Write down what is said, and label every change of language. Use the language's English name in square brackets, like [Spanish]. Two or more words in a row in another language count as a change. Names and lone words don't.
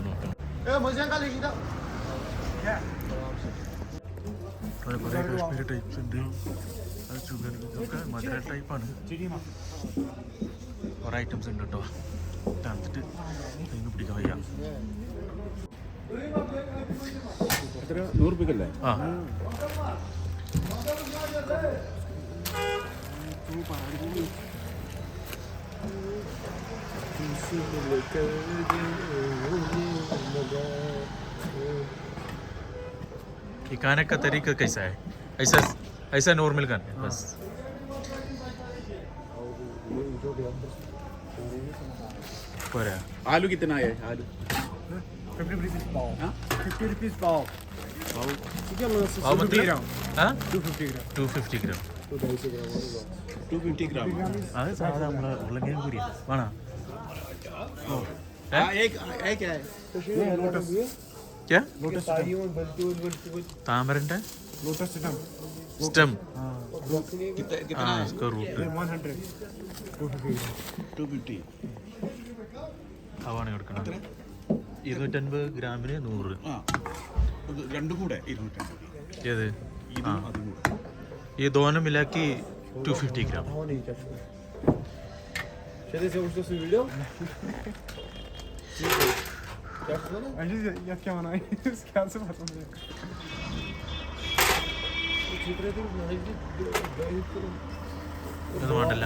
[Malayalam] നോക്കണം. കുറേ കാശ്മീരി ടൈപ്സ് ഉണ്ട്. അത് ഷുഗർ ഇതൊക്കെ മധുര ടൈപ്പാണ്. കുറേ ഐറ്റംസ് ഉണ്ട് കേട്ടോ. തണുത്തിട്ട് അതിന് പിടിക്കാൻ വയ്യ. 100 രൂപയ്ക്കല്ലേ? [Hindi] ആ ये खाने का तरीका कैसा है? ऐसा ऐसा नॉर्मल खाना है बस. पोरा आलू कितना है? आलू 50 rupees पाव. 50 rupees पाव. [English] how much? 250 gram. 250 gram. [Hindi] 250 ग्राम. [Malayalam] അത് സാധാ നമ്മളെ ഉരുളക്കിഴങ്ങ് പൊരിയാ വേണോ? [Hindi] एक क्या है? लोटस. क्या? लोटस [Malayalam] താമരന്റെ [Hindi] लोटस [Malayalam] സ്റ്റെം. [Hindi] कितना है? इसका रूट 100. 250. [Malayalam] അവാണ് കൊടുക്കണം. 250 ഗ്രാമിന് 100. ആ രണ്ടും കൂടെ 250. ഏത്? ഇതും അതും കൂടെ. [Hindi] ये दोनों मिला के 250 ग्राम. [Malayalam] ഇത് വേണ്ടല്ല.